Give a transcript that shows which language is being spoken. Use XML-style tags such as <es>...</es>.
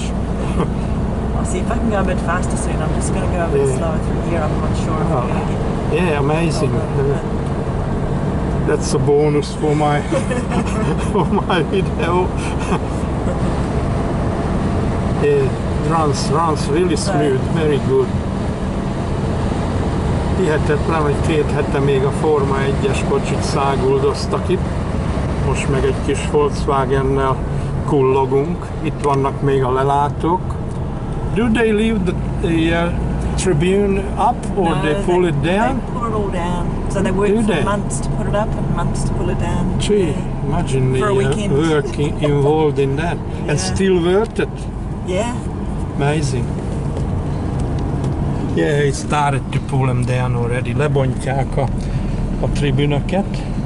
<en>I'll see if I can go a bit faster soon. I'm just going to go a bit slower through here. I'm not sure if I'm going to get. Yeah, amazing. That's a bonus for my for my video. Runs really smooth, very good.</en> <hu>Hihetetlen, hogy 2 hete még a Forma 1-es kocsit száguldoztak itt. Most meg egy kis Volkswagennel kullogunk. Itt vannak még a lelátók.</hu> <en>Do they leave the tribune up or they pull it down? They pull it all down. So they work for months to put it up and months to pull it down. Gee, imagine the work involved in that. And still worth it. Yeah. Amazing. Yeah, it started to pull them down already.</en> <hu>Lebontják a tribünöket.</hu>